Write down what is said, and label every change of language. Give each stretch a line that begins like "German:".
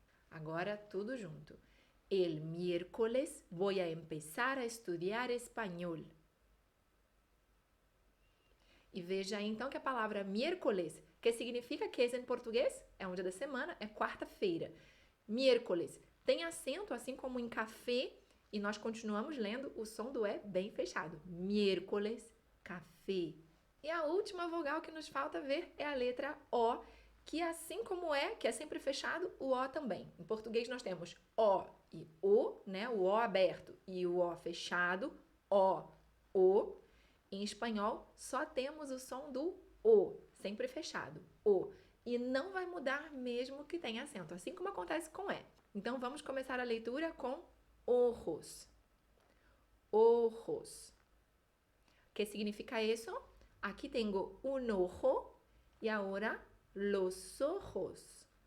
Portuguese: Agora tudo junto.
Spanish: El miércoles voy a empezar a estudiar español.
Portuguese: E veja aí então que a palavra miércoles, que significa que em português é um dia da semana, é quarta-feira. Miércoles tem acento, assim como em café, e nós continuamos lendo o som do é bem fechado. Miércoles, café. E a última vogal que nos falta ver é a letra O, que assim como é, que é sempre fechado, o O também. Em português nós temos O e O, né? O O aberto e o O fechado, O. Em espanhol, só temos o som do O, sempre fechado, O. E não vai mudar mesmo que tenha acento, assim como acontece com E. Então, vamos começar a leitura com ojos.
Spanish: Ojos. ¿Qué significa eso? Aquí tengo un ojo y ahora los ojos.